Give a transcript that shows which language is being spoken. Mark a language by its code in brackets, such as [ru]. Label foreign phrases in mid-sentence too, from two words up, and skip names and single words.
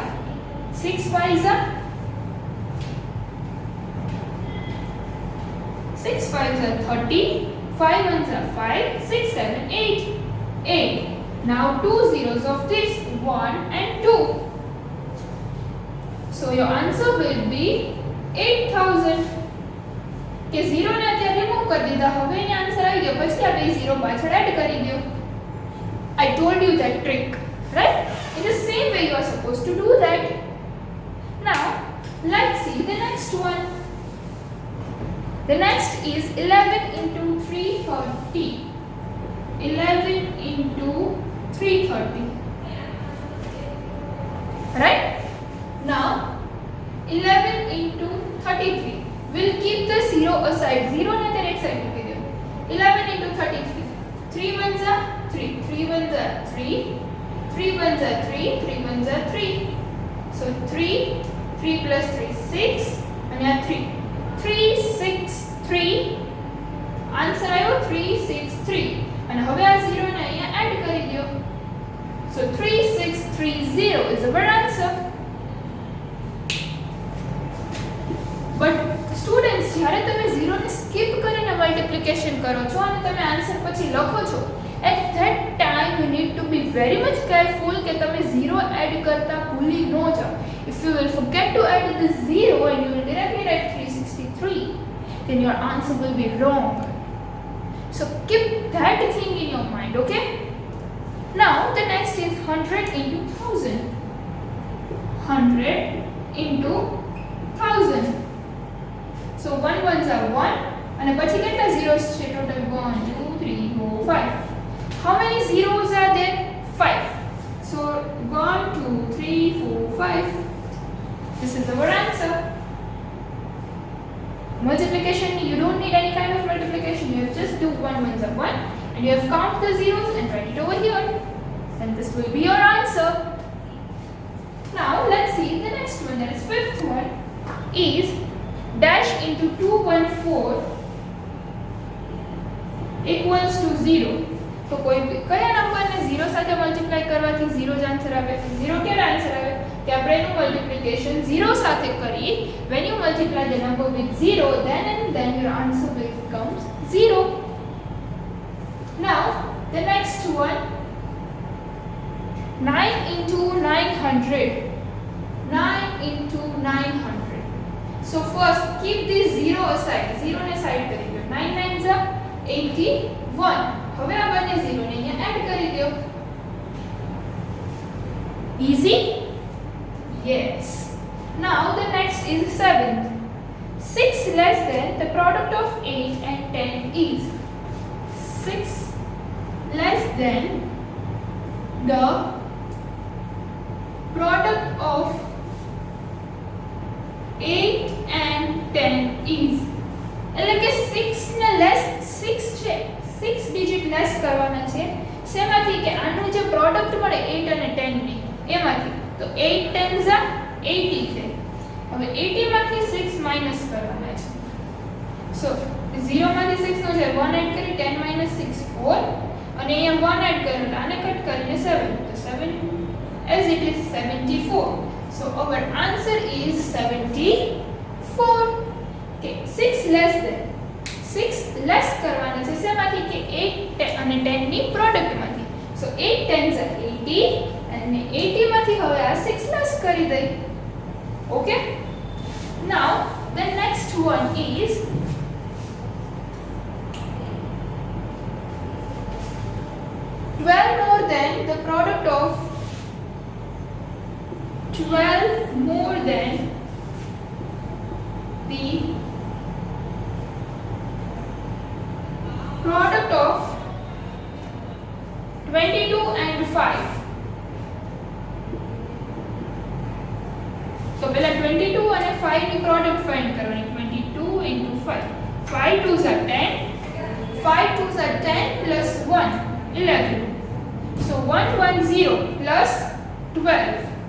[en] 6 5s are 6 5s are 30. 5 1s are 5. 6 7 8. 8. Now 2 zeros of this, 1 and 2. So your answer will be 8000. [gu] કે 0 ને અત્યારે રિમૂવ કરી દીધા, હવે એનો આન્સર આવી ગયો, પછી આપણે 0 પાછળ એડ કરી દો. [en] I told you that trick, right? In the same way you are supposed to do that. Now let's see the next one. The next is 11 into 330. 11 into 330. Right? Now 11 into 33. We'll keep the 0 aside. 0 ne the right side [gu] મૂકી દો. [en] 11 into 33. 3 1s are 3. 3 1s are 3. 3 1s are 3. 3 1s are 3. So 3. 3 plus 3 6. And here 3. 3 6 3. Answer આવ્યો 3 6 3. [gu] And હવે આ 0 ને અહીંયા એડ કરી દો. [en] So 3630 is our answer. But students, [gu] જ્યારે તમે 0 ને સ્કીપ કરીને મલ્ટીપ્લિકેશન કરો છો અને તમે આન્સર પછી લખો છો, [en] at that time you need to be very much careful [gu] કે તમે 0 એડ કરતા ભૂલી ન જાઓ. [en] If you will forget to add the 0 and you will directly write 363, then your answer will be wrong. So keep that thing in your mind, okay? Now the next is 100 into 1000. 100 into 1000. સો 1 ones are 1 [gu] અને પછી કેટલા [en] zeros છે ટોટલ 1 2 3 4 5 how many zeros are there 5 so 1 2 3 4 5 this is our answer multiplication you don't need any kind of multiplication you have just do 1 ones are 1 and you have count the zeros and write it over here and this will be your answer now let's see the next one that is fifth one is dash into 214 [gu] equals to 0 તો કોઈ કયા નંબરને 0 સાથે મલ્ટીપ્લાય કરવાથી 0 જ આન્સર આવે 0 કેવો આન્સર આવે કે આપણે એનું મલ્ટીપ્લિકેશન 0 સાથે કરીએ [en] when you multiply the number with 0 then your answer becomes 0 now the next one 9 into 900 9 into 900 so first keep this 0 aside [gu] 0 ને સાઈડ કરી દો [en] 9 9s are 81 [gu] હવે આ બંને 0 ને અહીંયા એડ કરી દો [en] easy yes now the next is 7th 6 less than the product of 8 and 10 is 6 less than the [gu] product of 8 and 10 is એટલે કે 6 ને લેસ 6 છે 6 ડિજિટ લેસ કરવાના છે શેમાંથી કે આનું જે પ્રોડક્ટ મળે 8 અને 10 ની એમાંથી તો 8 [en] 10s are 80 [gu] છે હવે 80 માંથી 6 માઈનસ કરવાના છે સો 0 માંથી 6 નો છે 1 એડ કરી 10 minus 6 4 અને અહીંયા 1 એડ કર્યું એટલે આને કટ કરીને 7 તો 7 [en] as it is 74 so our answer is 74 okay 6 less than 6 less [gu] કરવાના છે શેમાંથી કે 8 અને 10 ની પ્રોડક્ટ માંથી [en] so 8 10s are 80 [gu] અને 80 માંથી હવે આ 6 less કરી દઈ [en] okay now the next one is 12 more than the product of 12 more than the product of 22 and 5 so પહેલા 22 અને 5 ની પ્રોડક્ટ ફાઇન્ડ કરવાની 22 into 5 5 2s are 10 5 2s are 10 plus 1 11 so 110 plus 12